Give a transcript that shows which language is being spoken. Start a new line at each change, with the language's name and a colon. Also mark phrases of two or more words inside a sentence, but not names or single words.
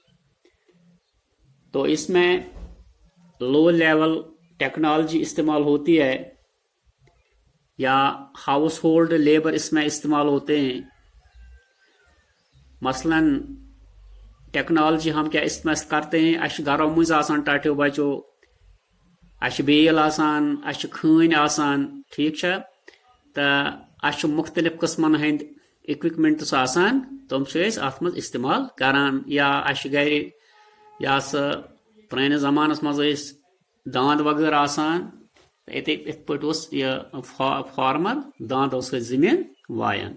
Urdu: تو اس میں
English: low level technology
Urdu: استعمال ہوتی ہے یا
English: household labour
Urdu: اس میں استعمال ہوتے ہیں. مثلا ٹیکنالوجی ہم کیا استعمال کرتے ہیں،
Kashmiri: اش گھروں مز آسان ٹاٹیو بچو، اش بیل آسان، اش کھٲنۍ آسان، ٹھیک چھا، تو اش مختلف قسمن ہند اکوپمنٹس آسان، تم چھ ات مز استعمال کران. یا اش گھر یا سا پرانس زمانس مز داند وغیرہ آسان، ات پہ یہ فارمر داندو سۭتۍ زمین وایان.